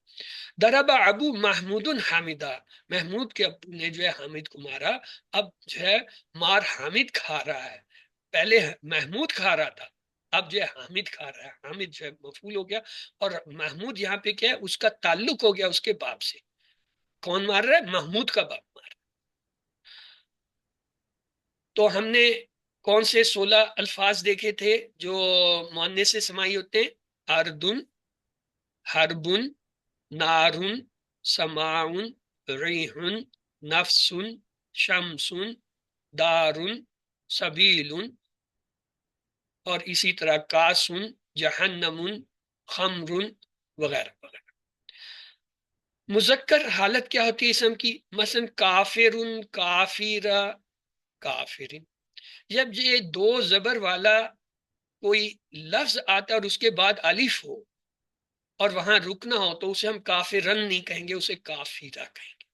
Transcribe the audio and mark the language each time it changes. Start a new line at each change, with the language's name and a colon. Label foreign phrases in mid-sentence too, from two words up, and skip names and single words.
Arabic: ضربا ابو محمود حامدہ،
Urdu: محمود کے ابو نے جو ہے حامد کو مارا، اب جو ہے مار حامد کھا رہا ہے، پہلے محمود کھا رہا تھا، اب جو ہے حامد کھا رہا ہے، حامد جو ہے مفعول ہو گیا، اور محمود یہاں پہ کیا ہے؟ اس کا تعلق ہو گیا اس کے باپ سے۔ کون مار رہا ہے؟ محمود کا باپ مار رہا ہے۔ تو ہم نے کون سے 16 الفاظ دیکھے تھے جو مؤنث سے سمائی ہوتے ہیں؟ اردن، حربن، نارن، سماعن، ریحن، نفسن، شمسن، دارن، سبیلن، اور اسی طرح
Arabic: کاسن، جہنمن، خمرن،
Urdu: وغیرہ وغیرہ۔ مذکر حالت کیا ہوتی ہے اسم کی؟ مثلا
Arabic: کافرن، کافرہ، کافرن۔
Urdu: جب یہ دو زبر والا کوئی لفظ آتا ہے اور اس کے بعد الف ہو اور وہاں رکنا ہو تو اسے ہم کافرن نہیں کہیں گے، اسے کافرہ کہیں گے۔